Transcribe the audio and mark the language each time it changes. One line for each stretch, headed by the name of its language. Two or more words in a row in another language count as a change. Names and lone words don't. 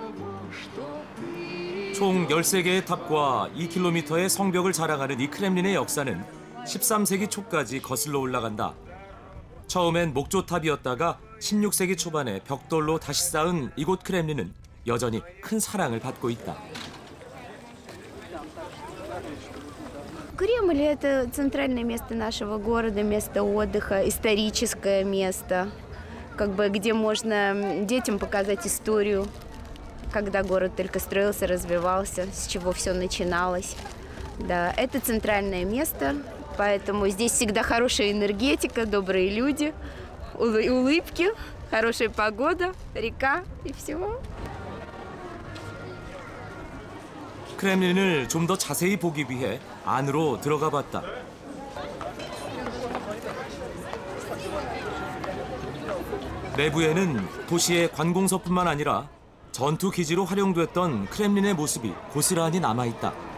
Korean: 총 13개의 탑과 2km의 성벽을 자랑하는 이 크렘린의 역사는 13세기 초까지 거슬러 올라간다. 처음엔 목조탑이었다가 16세기 초반에 벽돌로 다시 쌓은 이곳 크렘린은 여전히 큰 사랑을 받고 있다.
Russian: Кремль – это центральное место нашего города, место отдыха, историческое место, как бы, где можно детям показать историю, когда город только строился, развивался, с чего все начиналось. Да, это центральное место, поэтому здесь всегда хорошая энергетика, добрые люди, улыбки, хорошая погода, река и всего.
Korean: 크렘린을 좀 더 자세히 보기 위해 안으로 들어가 봤다. 내부에는 도시의 관공서뿐만 아니라 전투 기지로 활용됐던 크렘린의 모습이 고스란히 남아있다.